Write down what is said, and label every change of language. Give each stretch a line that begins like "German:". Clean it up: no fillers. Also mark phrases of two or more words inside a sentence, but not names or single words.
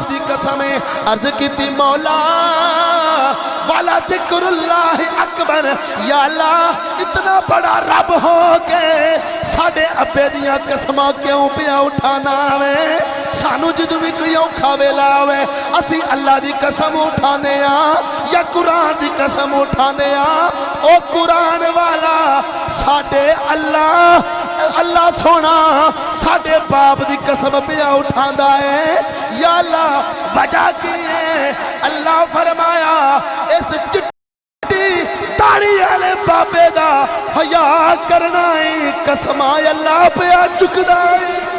Punjabi: دی قسم ہے عرض کیتی مولا والا ذکر
Arabic: اللہ اکبر
Punjabi: یا اللہ اتنا بڑا رب ہو کے ساڑھے ابے دیاں قسمہ کیوں پیا اٹھانا وے سانو جدو بھی کوئی اوکھا ویلا وے اسی اللہ دی قسم اٹھانے یا قرآن دی قسم اٹھانے او قرآن والا ساڑھے اللہ سونا ساڑھے باپ دی قسم پیا اٹھانا ہے یا اللہ وجہ کی ہے اللہ فرمایا اس چٹی داڑھی والے بابے دا حیا کرنا ہے قسم اللہ پیا چکنا ہے